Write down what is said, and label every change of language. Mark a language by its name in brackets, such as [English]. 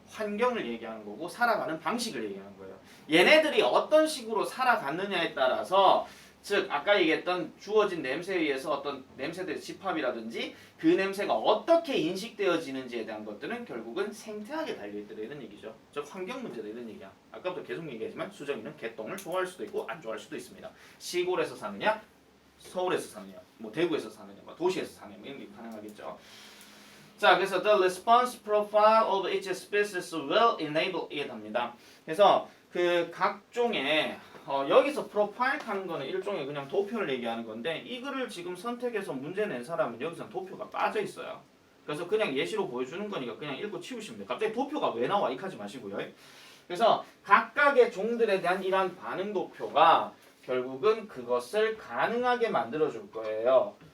[Korean] 환경을 얘기하는 거고 살아가는 방식을 얘기하는 거예요. 얘네들이 어떤 식으로 살아갔느냐에 따라서 즉 아까 얘기했던 주어진 냄새에 의해서 어떤 냄새들의 집합이라든지 그 냄새가 어떻게 인식되어지는지에 대한 것들은 결국은 생태학에 달려있더라 이런 얘기죠. 즉 환경 문제다 이런 얘기야. 아까부터 계속 얘기하지만 수정이는 개똥을 좋아할 수도 있고 안 좋아할 수도 있습니다. 시골에서 사느냐 서울에서 사느냐 뭐 대구에서 사느냐 뭐 도시에서 사느냐 뭐 이런 게 가능하겠죠. 자 그래서 [English] the response profile of each species will enable it [Korean] 합니다. 그래서 그 각종의 여기서 프로파일 하는 거는 일종의 그냥 도표를 얘기하는 건데 이 글을 지금 선택해서 문제 낸 사람은 여기서 도표가 빠져 있어요. 그래서 그냥 예시로 보여주는 거니까 그냥 읽고 치우시면 돼요. 갑자기 도표가 왜 나와? 이렇게 하지 마시고요. 그래서 각각의 종들에 대한 이러한 반응 도표가 결국은 그것을 가능하게 만들어 줄 거예요.